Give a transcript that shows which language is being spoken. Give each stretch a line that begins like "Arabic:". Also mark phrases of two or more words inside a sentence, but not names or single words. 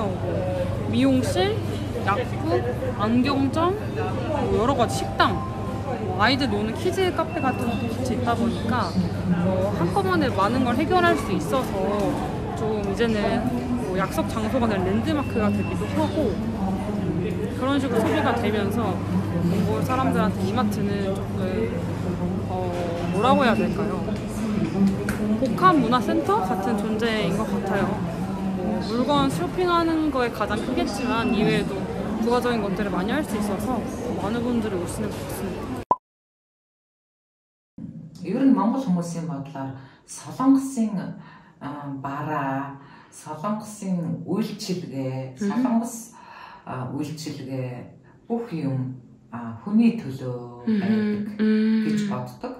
Korean: 뭐 미용실, 약국, 안경점, 뭐 여러 가지 식당, 뭐 아이들 노는 키즈 카페 같은 것도 같이 있다 보니까 한꺼번에 많은 걸 해결할 수 있어서 좀 이제는 뭐 약속 장소가 된 랜드마크가 되기도 하고, 그런 식으로 소비가 되면서 몽골 사람들한테 이마트는 조금 뭐라고 해야 될까요? 복합문화센터 같은 존재인 것 같아요. 뭐 물건 쇼핑하는 거에 가장 크겠지만 이외에도 부가적인 것들을 많이 할 수 있어서 많은 분들이 오시는 것 같습니다.
Mongolian: Ер нь Монгол хүмүүсийн бодлоор Солонгосын бараа, Солонгосын үйлчилгээ, Солонгос үйлчилгээ бүх юм хүний төлөө байдаг гэж боддог.